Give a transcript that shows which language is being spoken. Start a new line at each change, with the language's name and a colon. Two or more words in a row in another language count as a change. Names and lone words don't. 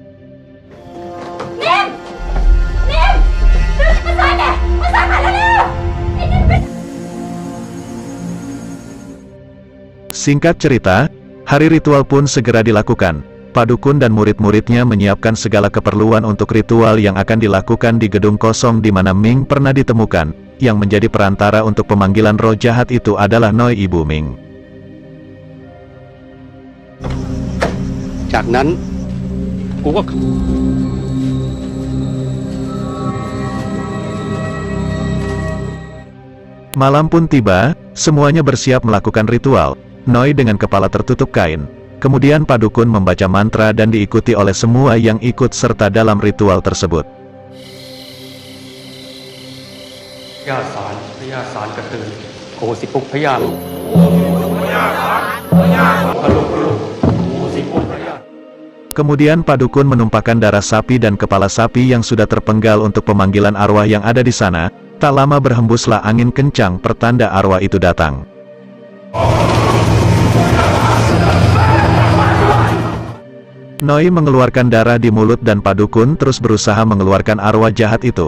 Indonesian: Singkat cerita, hari ritual pun segera dilakukan. Padukun dan murid-muridnya menyiapkan segala keperluan untuk ritual yang akan dilakukan di gedung kosong di mana Ming pernah ditemukan. Yang menjadi perantara untuk pemanggilan roh jahat itu adalah Noi ibu Ming.
Thai: จากนั้นกูก็
Indonesian: Malam pun tiba, semuanya bersiap melakukan ritual. Noi dengan kepala tertutup kain. Kemudian Padukun membaca mantra dan diikuti oleh semua yang ikut serta dalam ritual tersebut.
Thai: พญาสารพญาสารกระตือโอสิปุกพญาลุพญาสารพญาลุโอสิปุกพญา
Indonesian: Kemudian Padukun menumpahkan darah sapi dan kepala sapi yang sudah terpenggal untuk pemanggilan arwah yang ada di sana. Tak lama berhembuslah angin kencang pertanda arwah itu datang. Noi mengeluarkan darah di mulut dan Padukun terus berusaha mengeluarkan arwah jahat itu.